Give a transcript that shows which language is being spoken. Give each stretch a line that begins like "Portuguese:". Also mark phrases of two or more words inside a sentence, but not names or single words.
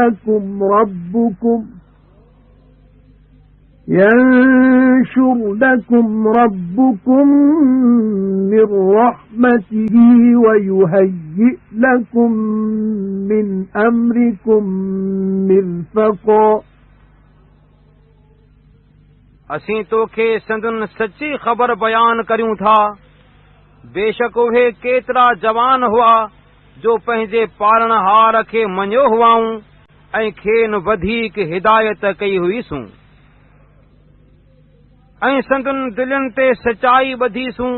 Arabic: لَكُمْ رَبُّكُمْ مِنْ رَحْمَتِهِ وَيُهَيِّئْ لَكُمْ مِنْ أَمْرِكُمْ مِرْفَقًا
Sindhi: असीं तोखे संदन सची ख़बर बयान करियूं था। बेशक उहे केतिरा जवान हुआ जो पंहिंजे पालणहार खे मञियो हुआऊं ऐं खेनि वधीक हिदायत कई हुईसूं ऐं संदन दिलनि ते सचाई ॿधीसूं।